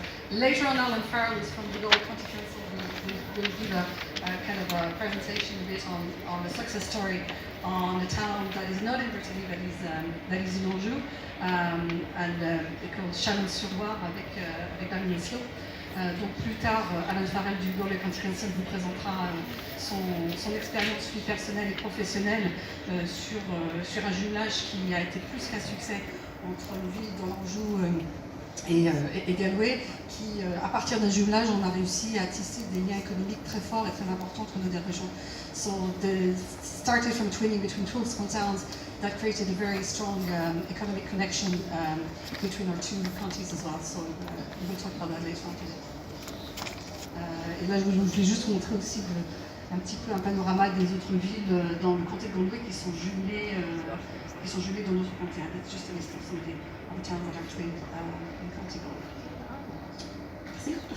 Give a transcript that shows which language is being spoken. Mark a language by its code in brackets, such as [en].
[en] Later on, Alan Farrell is from the Galway County Council. Will give a kind of a presentation a bit on the success story on a town that is not in Brittany, that is in Anjou, and called Chalon-sur-Loire avec Damien Slow. [fr] Donc plus tard, Alan Farrell du Galway County Council vous présentera son expérience vie personnelle et professionnelle sur un jumelage qui a été plus qu'un succès entre une ville dans l'Anjou et Galway, qui, à partir d'un jumelage, on a réussi à tisser des liens économiques très forts et très importants entre nos deux régions. [en] So, started from twinning between two small towns that created a very strong economic connection between our two counties as well. So, we will talk about that later on today. [fr] Et là, je voulais juste vous montrer aussi un petit peu un panorama des autres villes dans le comté de Galway qui sont jumelées dans notre comté. [en] That's just a list of some of the towns that are twinned in County Galway. Merci.